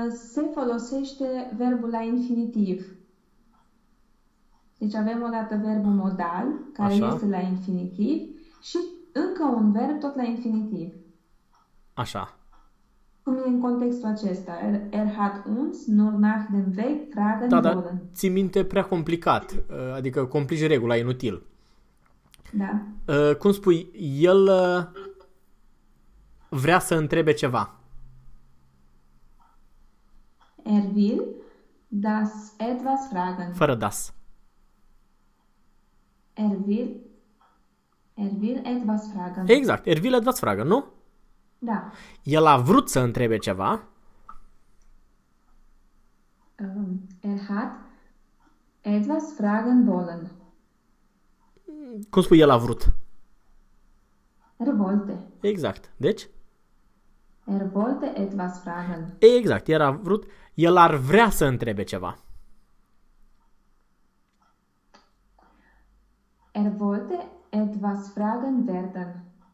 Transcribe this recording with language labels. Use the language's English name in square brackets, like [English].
[Romanian] se folosește verbul la infinitiv. Deci avem o dată verbul modal, care Așa. este la infinitiv, și încă un verb tot la infinitiv. Așa. Cum e în contextul acesta? [German] Er hat uns nur nach dem Weg fragen [Romanian] Da, dar [German] wollen. [Romanian] ții minte prea complicat. Adică complici regula, inutil. Da. Cum spui, el vrea să întrebe ceva. [German] Will das etwas fragen. [Romanian] Fără das. [German] Will etwas fragen. Exact, er will etwas fragen, nu? [Romanian] Da. El a vrut să întrebe ceva. [German] Hat etwas fragen wollen. [Romanian] Cum spui el a vrut? [German] Wollte. [Romanian] Exact. Deci? [German] Wollte etwas fragen. [Romanian] Exact. El a vrut. El ar vrea să întrebe ceva. [German] Wollte etwas fragen werden.